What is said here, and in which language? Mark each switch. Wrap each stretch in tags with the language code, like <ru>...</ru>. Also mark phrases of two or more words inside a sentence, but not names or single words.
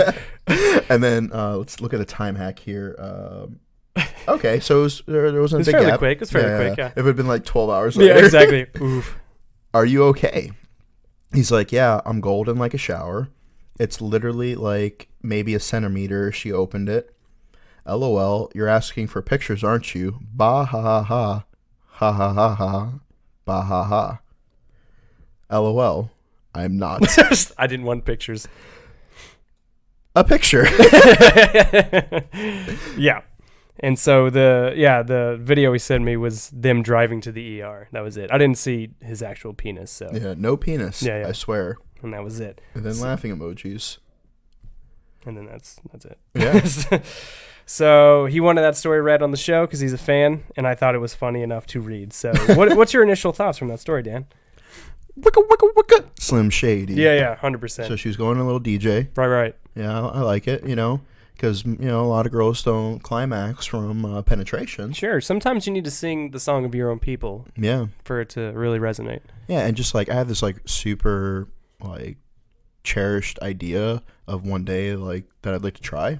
<en>And then let's look at a time hack here. Okay, so there wasn't a big fairly gap. quick. It's fairly quick, yeah. If it had been like 12 hours later. Yeah, exactly. Oof. Are you okay? He's like, yeah, I'm golden like a shower. It's literally like maybe a centimeter. She opened it. LOL, you're asking for pictures, aren't you? Bah ha ha ha. Ha ha ha ha. Bah ha ha. LOL, I'm not. I didn't want pictures. A picture. Yeah. And so the video he sent me was them driving to the ER. That was it. I didn't see his actual penis. So Yeah, no penis. Yeah. I swear. And that was it. And then laughing emojis. And then that's it. Yeah. So he wanted that story read on the show because he's a fan, and I thought it was funny enough to read. So what's your initial thoughts from that story, Dan? Wicka, wicka, wicka. Slim Shady. Yeah, 100%. So she was going to a little DJ. Right. Yeah, I like it, because, a lot of girls don't climax from penetration. Sure. Sometimes you need to sing the song of your own people. Yeah. For it to really resonate. Yeah, and just, I have this, super, cherished idea of one day, that I'd like to try.</en>